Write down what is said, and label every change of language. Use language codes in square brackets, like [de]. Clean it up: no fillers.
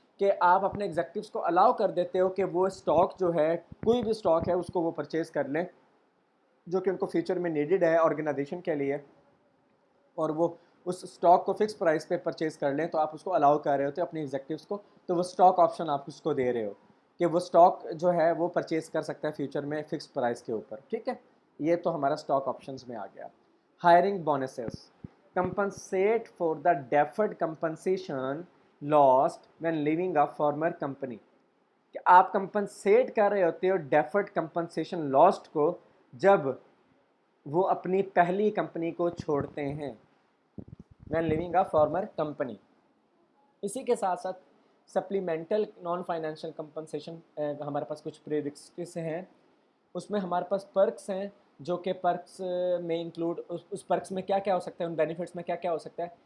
[ur] کہ آپ اپنے ایگزیکٹوز کو الاؤ کر دیتے ہو کہ وہ اسٹاک جو ہے کوئی بھی اسٹاک ہے اس کو وہ پرچیز کر لیں جو کہ ان کو فیوچر میں نیڈڈ ہے آرگنائزیشن کے لیے، اور وہ اس اسٹاک کو فکس پرائس پہ پرچیز کر لیں، تو آپ اس کو الاؤ کر رہے ہوتے اپنے ایگزیکٹوز کو، تو وہ اسٹاک آپشن آپ اس کو دے رہے ہو کہ وہ اسٹاک جو ہے وہ پرچیز کر سکتا ہے فیوچر میں فکس پرائس کے اوپر. ٹھیک ہے، یہ تو ہمارا اسٹاک آپشنز میں آ گیا. [en] Hiring bonuses compensate for the deferred compensation lost when leaving a former company. [ur] کہ آپ کمپنسیٹ کر رہے ہوتے ہو ڈیفرڈ کمپنسیشن لاسٹ کو جب وہ اپنی پہلی کمپنی کو چھوڑتے ہیں [en] when leaving a former company. [ur] اسی کے ساتھ ساتھ سپلیمنٹل نان فائنینشیل کمپنسیشن ہمارے پاس کچھ پریریکوزٹس ہیں، اس میں ہمارے پاس پرکس ہیں جو کہ پرکس میں انکلوڈ اس پرکس میں کیا کیا ہو سکتا ہے، ان بینیفٹس میں کیا کیا ہو سکتا ہے.